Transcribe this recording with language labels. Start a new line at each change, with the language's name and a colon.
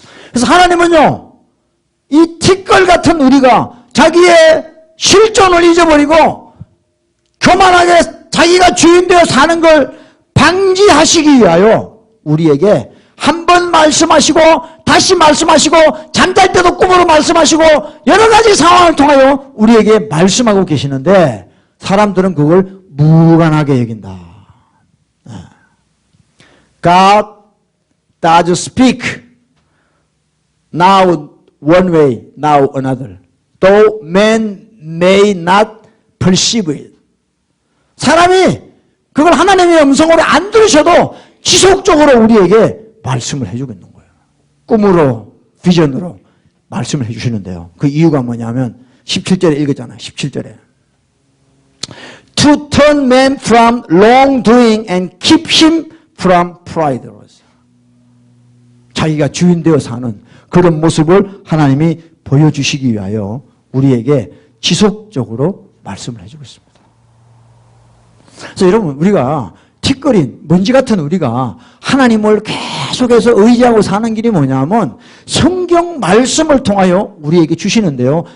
Korean: 그래서 하나님은요 이 티끌 같은 우리가 자기의 실존을 잊어버리고 교만하게 자기가 주인 되어 사는 걸 방지하시기 위하여 우리에게 한 번 말씀하시고 다시 말씀하시고 잠잘 때도 꿈으로 말씀하시고 여러 가지 상황을 통하여 우리에게 말씀하고 계시는데 사람들은 그걸 무관하게 여긴다.
English: God does speak now one way, now another. Though man may not perceive it.
Korean: 사람이 그걸 하나님의 음성으로 안 들으셔도 지속적으로 우리에게 말씀을 해주고 있는 거예요. 꿈으로, 비전으로 말씀을 해주시는데요. 그 이유가 뭐냐면 17절에 읽었잖아요. 17절에.
English: To turn man from wrongdoing and keep him from pride.
Korean: 자기가 주인 되어 사는 그런 모습을 하나님이 보여주시기 위하여 우리에게 지속적으로 말씀을 해주고 있습니다. 그래서 여러분 우리가 티끌인 먼지 같은 우리가 하나님을 계속해서 의지하고 사는 길이 뭐냐면 성경 말씀을 통하여 우리에게 주시는데요.